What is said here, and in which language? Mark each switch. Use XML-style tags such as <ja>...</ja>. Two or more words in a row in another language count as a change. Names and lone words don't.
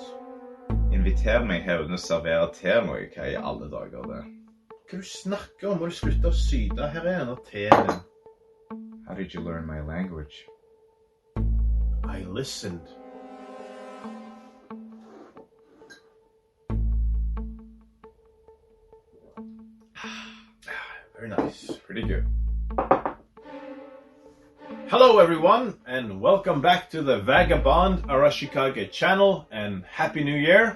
<no>Inviter meg her og servere te nå, hva i alle dager det? Hva du snakker om? Må du slutte å syde? Her er en av teen din.</no> <en>How did you learn my language? I listened. Very nice. Pretty good. Hello everyone, and welcome back to the Vagabond Arashikage channel, and Happy New Year!</en>